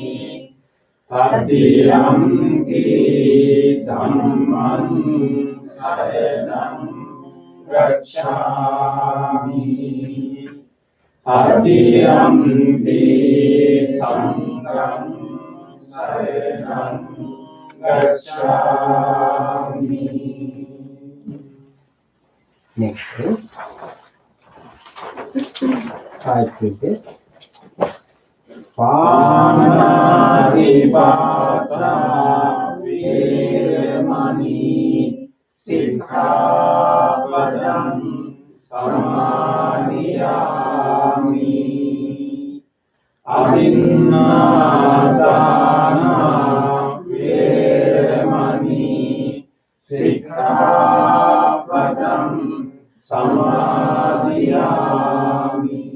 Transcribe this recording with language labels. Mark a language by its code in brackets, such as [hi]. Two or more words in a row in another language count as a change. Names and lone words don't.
[pi] Tatiyampi dhammang saranang gacchami. Tatiyampi sanghang saranang gacchami. [en] Next verse. 5 precepts. [pi] Panatipata viremani sikkhapadang samadhiyami. Adinādāna viremani sikkhapadang samadhiyami.